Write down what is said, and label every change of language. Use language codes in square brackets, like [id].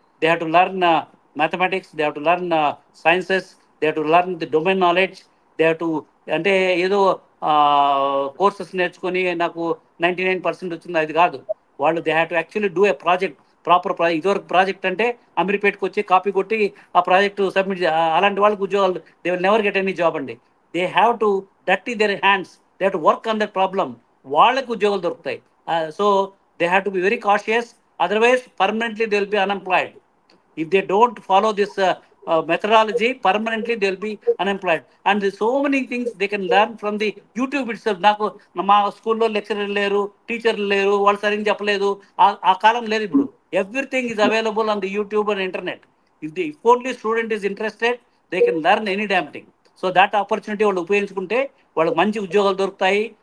[en] they have to learn mathematics, they have to learn sciences, they have to learn the domain knowledge, they have to, [te] అంటే ఏదో courses నేర్చుకొని నాకు 99% వచ్చింది అది కాదు. వాళ్ళు [en] They have to actually do a project, proper project. [te] ఇదివరకు project అంటే అమీర్పేటకి వచ్చి కాపీ కొట్టి ఆ ప్రాజెక్ట్ సబ్మిట్ అలాంటి వాళ్ళకి ఉద్యోగాలు, [en] they will never get any job [te] అండి. [en] They have to dirty their hands, they have to work on that problem. [te] వాళ్ళకి ఉద్యోగాలు దొరుకుతాయి. [en] So they have to be very cautious, otherwise permanently they will be unemployed. If they don't follow this methodology, permanently they will be unemployed. And there's so many things they can learn from the YouTube itself. [te] నాకు మా స్కూల్లో lecturer లేరు, టీచర్లు లేరు, వాళ్ళు సరిగ్గా చెప్పలేదు, ఆ కాలం లేదు. [en] ఇప్పుడు everything is available on the YouTube and internet. If only student is interested, they can learn any damn thing. [te] So that opportunity వాళ్ళు ఉపయోగించుకుంటే వాళ్ళకి మంచి ఉద్యోగాలు దొరుకుతాయి.